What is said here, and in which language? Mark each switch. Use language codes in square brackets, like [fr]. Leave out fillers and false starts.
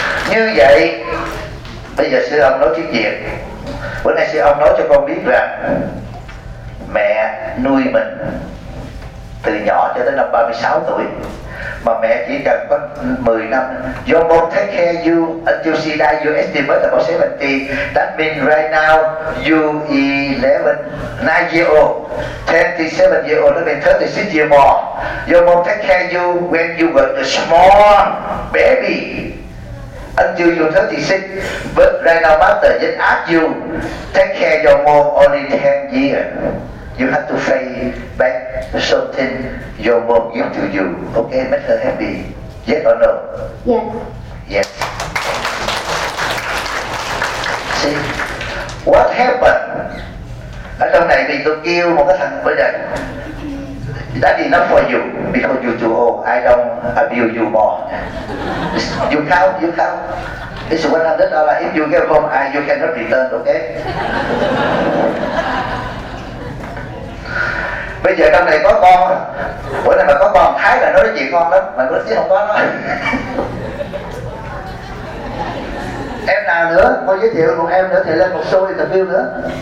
[vi] Như vậy, bây giờ sư ông nói chuyện gì? Bữa nay sư ông nói cho con biết rằng mẹ nuôi mình từ nhỏ cho tới năm 36 tuổi. Mà mẹ chỉ cần có 10 năm. [en] Your mom take care you until she die, you estimate about 70. That means right now you 9 years old. 27 years old, that means 36 years more. Your mom take care you when you were a small baby until you 36. But right now master just ask you take care your mom only 10 years. You have to pay back something your mom give to you. Okay, make her happy. Yes or no? Yes. Yes. See, what happened? [vi] Ở trong này mình tôi kêu một cái thằng bây giờ. [en] That is enough for you because you too old. I don't abuse you more. You count. It's $100. If you get home, you cannot return, okay? [vi] Bây giờ trong này có con, bữa nay mà có con Thái là nói chuyện con lắm, mà nói chứ không có nói. Em nào nữa, con giới thiệu một em nữa thì lên một show interview nữa.